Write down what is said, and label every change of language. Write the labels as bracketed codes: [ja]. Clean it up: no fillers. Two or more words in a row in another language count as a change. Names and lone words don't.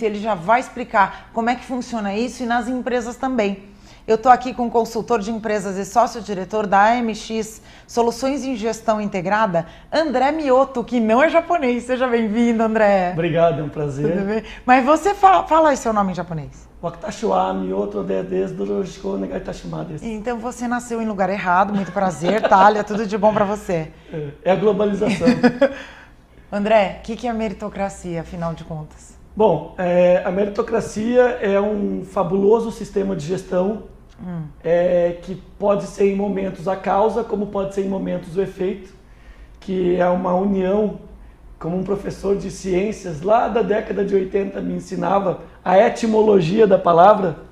[pt] Ele já vai explicar como é que funciona isso e nas empresas também. Eu estou aqui com o consultor de empresas e sócio-diretor da AMX Soluções em Gestão Integrada, André Mioto, que não é japonês. Seja bem-vindo, André. Obrigado, é um prazer. Tudo bem? Mas você fala aí seu nome em japonês. [ja] 私はMiotoですよろしくお願いいたします. [pt] Então você nasceu em lugar errado, muito prazer, Thalia, tudo de bom para você. É a globalização. André, o que é meritocracia, afinal de contas? Bom, a meritocracia é um fabuloso sistema de gestão que pode ser em momentos a causa, como pode ser em momentos o efeito, que é uma união, como um professor de ciências lá da década de 80 me ensinava, a etimologia da palavra.